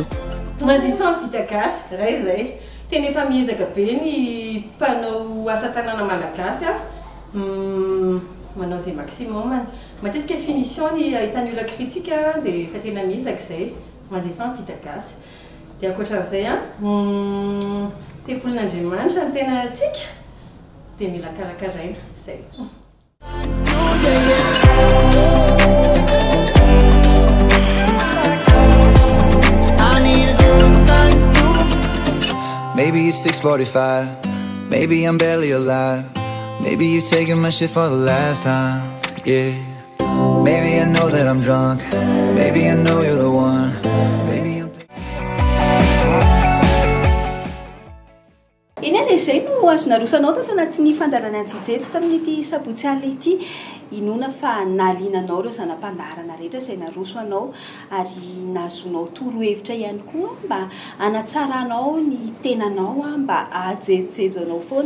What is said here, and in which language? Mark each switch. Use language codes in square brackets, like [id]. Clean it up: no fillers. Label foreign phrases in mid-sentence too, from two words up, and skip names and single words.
[mg] Manjifa ny vita gasy ray zay tena efa miezaka be ny mpanao asa tanana malagasy manao zay maximum matetika finition ny ahitany olona kritika dia efa tena miezaka zay manjifa ny vita gasy dia ankoatran'izay tempolin'Andriamanitra ny tena tsika dia mila karakaraina zay. [en] Maybe it's 6:45, maybe I'm barely alive, maybe you're taking my shit for the last time, yeah. Maybe I know that I'm drunk, maybe I know you're the one, maybe I'm [mg] eny any izay no azona rosanao tato anatin'ny fandalanana jijetsy tamin'ity sabotsy alina ity inona fa nalinanao reo zanam-pandarana rehetra izay naroso anao ary nazonao torohevitra ihany koa mba anatsaranao ny tenanao mba ajejojejo anao foana.